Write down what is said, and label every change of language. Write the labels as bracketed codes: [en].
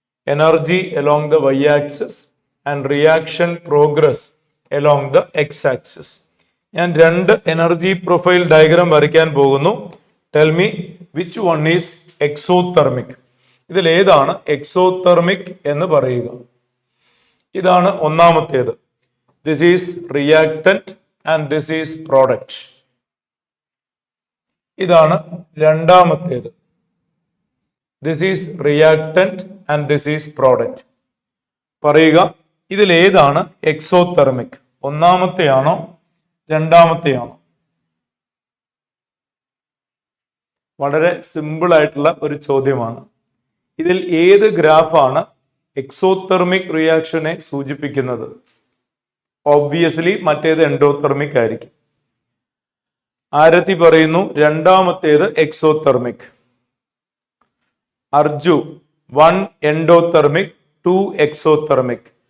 [en] energy along the y-axis and reaction progress along the x-axis. [ml] ഞാൻ രണ്ട് energy profile diagram വരയ്ക്കാൻ പോകുന്നു. [en] Tell me which one is exothermic. [ml] ഇതിൽ ഏതാണ് exothermic എന്ന് പറയുക. ഇതാണ് ഒന്നാമത്തേത്. [en] This is reactant and this is product. [ml] ഇതാണ് രണ്ടാമത്തേത്. [en] This is reactant and this is product. [ml] പറയുക, ഇതിൽ ഏതാണ് എക്സോതെർമിക്? ഒന്നാമത്തെയാണോ രണ്ടാമത്തെയാണോ? വളരെ സിമ്പിൾ ആയിട്ടുള്ള ഒരു ചോദ്യമാണ്. ഇതിൽ ഏത് ഗ്രാഫാണ് എക്സോതെർമിക് റിയാക്ഷനെ സൂചിപ്പിക്കുന്നത്? ഓബ്വിയസ്ലി മറ്റേത് എൻഡോതെർമിക് ആയിരിക്കും. ആരതി പറയുന്നു രണ്ടാമത്തേത് എക്സോതെർമിക്. [en] Arju 1 endothermic 2 exothermic.